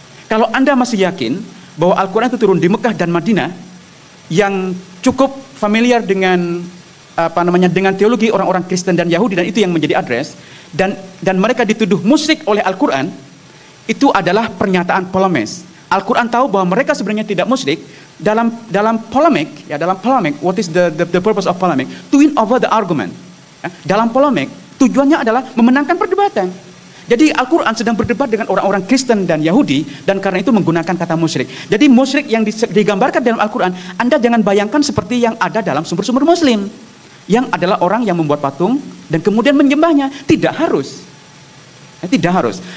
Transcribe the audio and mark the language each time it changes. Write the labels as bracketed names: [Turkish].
[Indonesian] Kalau Anda masih yakin bahwa Al-Quran itu turun di Mekah dan Madinah, yang cukup familiar dengan dengan teologi orang-orang Kristen dan Yahudi, dan itu yang menjadi address, dan mereka dituduh musyrik oleh Al-Quran, itu adalah pernyataan polemis. Al-Quran tahu bahwa mereka sebenarnya tidak musyrik. Dalam polemik, [English] what is the purpose of polemic? To win over the argument. [Indonesian] Dalam polemik, tujuannya adalah memenangkan perdebatan. Jadi Al-Quran sedang berdebat dengan orang-orang Kristen dan Yahudi, dan karena itu menggunakan kata musyrik. Jadi musyrik yang digambarkan dalam Al-Quran, Anda jangan bayangkan seperti yang ada dalam sumber-sumber Muslim, yang adalah orang yang membuat patung dan kemudian menyembahnya. Tidak harus. Tidak harus.